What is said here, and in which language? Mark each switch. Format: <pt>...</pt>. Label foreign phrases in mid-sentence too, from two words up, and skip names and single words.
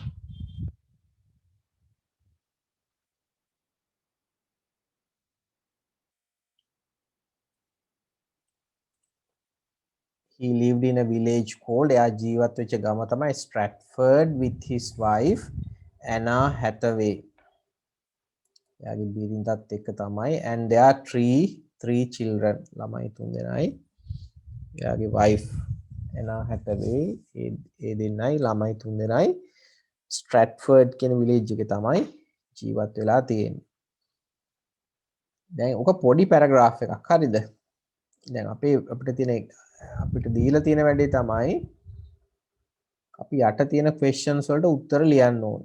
<en>He lived in a village called</en> <si>එයා ජීවත් වෙච්ච ගම තමයි</si> <en>Stratford with his wife Anna Hathaway.</en> <si>එයාගේ බිරිඳත් එක්ක තමයි</si> <en>and there are three children.</en> <si>ළමයි 3 දෙනයි. එයාගේ wife Anna Hathaway ඒ දෙන්නයි ළමයි 3 දෙනයි. Stratford කියන village එකේ තමයි ජීවත් වෙලා තියෙන්නේ. දැන් ඔක පොඩි පැරග්‍රාෆ් එකක් හරිද? දැන් අපිට දීලා තියෙන වැඩේ තමයි අපි යට තියෙන questions වලට උත්තර ලියන්න ඕනේ.</si>